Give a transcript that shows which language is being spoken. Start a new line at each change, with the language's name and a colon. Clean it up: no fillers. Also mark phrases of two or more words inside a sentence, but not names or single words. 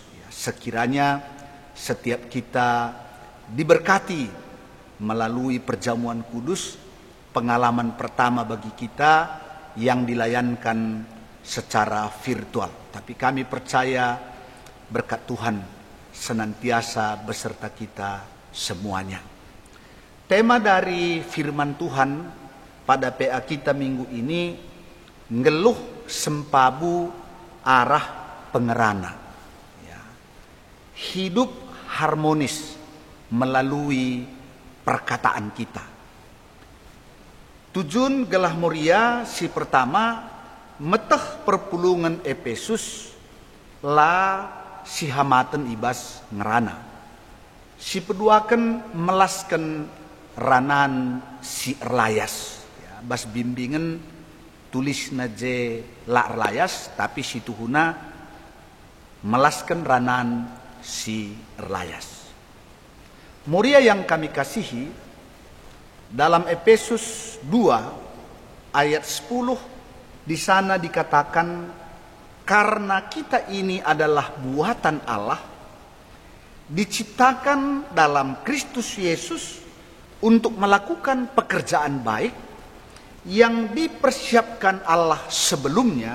Indonesian: Sekiranya setiap kita diberkati melalui perjamuan kudus, pengalaman pertama bagi kita yang dilayankan secara virtual. Tapi kami percaya berkat Tuhan senantiasa beserta kita semuanya. Tema dari firman Tuhan pada PA kita minggu ini,
Batak Karo: ngeluh sempabu arah pengerana.
Indonesian: Ya. Hidup harmonis melalui perkataan kita.
Batak Karo: Tujuan gelah muria si pertama, meteh perpulungan Efesus la si hamaten ibas ngerana. Si peduakan melaskan ranan si erlayas. Ya, bas bimbingan tulis naje la erlayas, tapi si tuhuna melaskan ranan si erlayas.
Indonesian: Muria yang kami kasihi, dalam Efesus 2 ayat 10 di sana dikatakan, karena kita ini adalah buatan Allah, diciptakan dalam Kristus Yesus untuk melakukan pekerjaan baik yang dipersiapkan Allah sebelumnya.